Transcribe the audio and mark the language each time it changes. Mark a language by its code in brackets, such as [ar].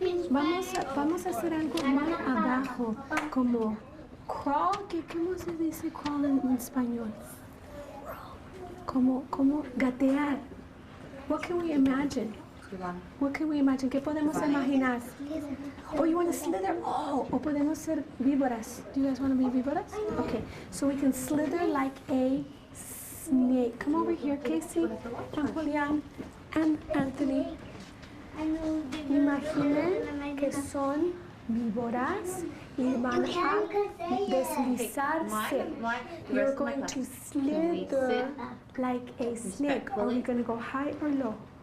[es] Vamos a hacer algo más abajo, como crawl. ¿Cómo se dice crawl en español? Como gatear. [en] What can we imagine? What can we imagine? [es] ¿Qué podemos imaginar? [en] Oh, you want to slither? [es] Oh, o podemos ser víboras. [en] Do you guys want to be víboras? Okay, so we can slither like a snake. Come over here, Casey, and Julian, and Anthony. [es] Imaginen que son víboras y van a deslizarse. [en] You're going to slither like a snake. Are we going to go high or low?